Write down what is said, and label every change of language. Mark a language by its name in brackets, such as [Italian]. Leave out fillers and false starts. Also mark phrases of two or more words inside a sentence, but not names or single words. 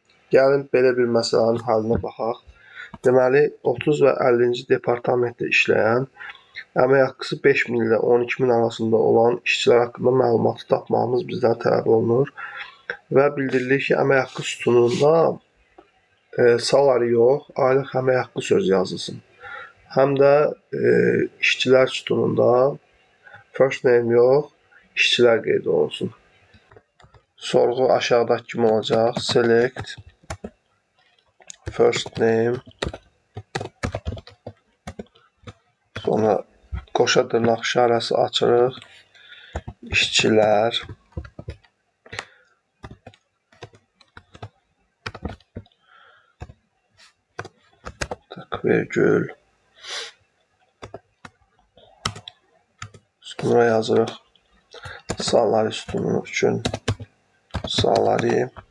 [Azerbaijani] Gəlin belə bir məsələnin halına baxaq. Deməli, 30 və 50-ci departamentdə işləyən, əmək haqqısı 5.000 ilə 12.000 arasında olan işçilər haqqında məlumatı tapmağımız bizdən tələb olunur. Və bildirilir ki, əmək haqqı sütununda salary yox, aylıq əmək haqqı sözü yazılsın. Həm də işçilər sütununda [English] first name [Azerbaijani] yox, işçilər qeyd olunsun. Sorğu aşağıdakı kimi olacaq. [English] Select first name, [Azerbaijani] sonra qoşa dırnaq işarəsi açırıq, işçilər, vergül, sonra yazırıq salary sütunu üçün salary,